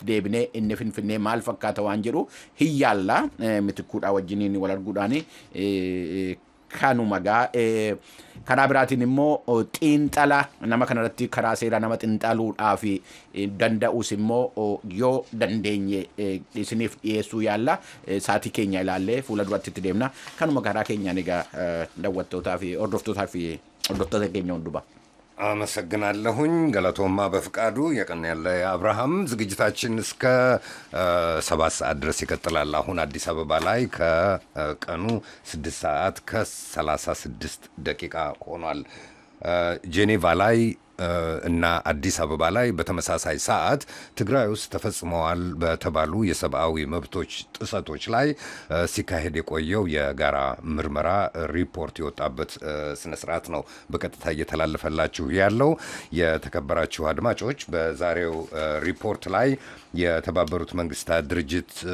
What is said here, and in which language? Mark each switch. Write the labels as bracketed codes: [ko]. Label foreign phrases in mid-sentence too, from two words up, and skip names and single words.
[om] deebinee inni Finfinnee maal fakkaata waan jedhu hiyyaalla Mitikkuudhaa wajjiniin wal arguudhaan kanuma karaa biraatiin immoo xiinxala nama kanarratti karaa seeraa nama xiinxaluudhaaf danda'us immoo yoo dandeenye isiniif dhiyeessuu yaalla saatii keenya ilaallee fuula duratti itti deemna kanuma karaa keenyaan egaa daawwattootaa fi hordoftoota keenya hundumaa. [am] አመሰግናለሁኝ ገለቶማ በፍቃዱ የቀን ያለ አብርሃም ዝግጅታችን እስከ 7 ሰዓት ድረስ ይቀጥላል አሁን አዲስ አበባ ላይ ከቀኑ 6 ሰዓት ከ36 ደቂቃ ሆኗል ጄኔቫ ላይ እና አዲስ አበባ ላይ በተመሳሳይ ሰዓት ትግራይ ውስጥ ተፈጽመዋል በተባሉ የሰብአዊ መብቶች ጥሰቶች ላይ ሲካሄድ የቆየው የጋራ ምርመራ ሪፖርት የወጣበት ስነ ስርዓት ነው በቀጥታ እየተላለፈላችሁ ያለው የተከበራችሁ አድማጮች በዛሬው ሪፖርት ላይ የተባበሩት መንግስታት ድርጅት